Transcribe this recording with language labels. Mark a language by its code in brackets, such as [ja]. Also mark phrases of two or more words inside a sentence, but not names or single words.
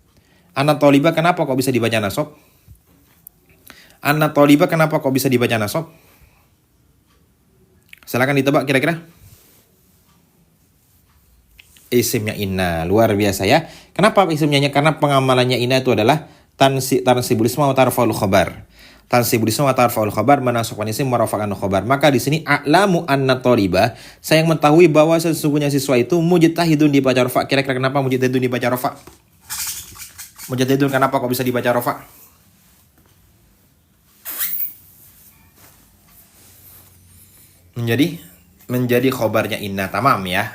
[ar] أن طالبا [id] kenapa kok bisa dibaca nasab? [ar] أن طالبا [id] kenapa kok bisa dibaca nasab? Silakan ditebak kira-kira. Isimnya inna, luar biasa ya. Kenapa isimnya? Karena pengamalannya inna itu adalah [ar] تنصب الاسم وترفع الخبر. تنصب الاسم وترفع الخبر, [id] menasabkan isim merafa'kan khabar. Maka di sini [ar] أعلم أن طالبا, [id] saya mengetahui bahwa sesungguhnya siswa itu mujtahidun dibaca rafa. Kira-kira kenapa mujtahidun dibaca rafa? Mujtahidun kenapa kok bisa dibaca rafa? Menjadi khobarnya inna, tamam ya.